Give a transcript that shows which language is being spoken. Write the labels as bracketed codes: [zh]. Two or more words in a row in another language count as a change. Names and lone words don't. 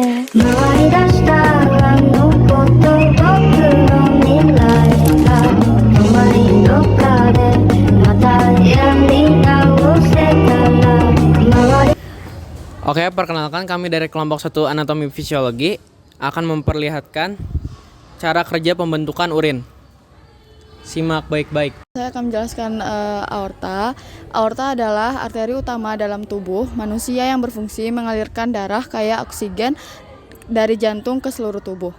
[ja] 回り出したあのこと僕の未来が止まりどっかでまたやり直せたら回り。 [id] Oke, perkenalkan kami dari kelompok 1 Anatomi Fisiologi akan memperlihatkan cara kerja pembentukan urin. Simak baik-baik. Saya akan menjelaskan aorta. Aorta adalah arteri utama dalam tubuh manusia yang berfungsi mengalirkan darah kaya oksigen dari jantung ke seluruh tubuh.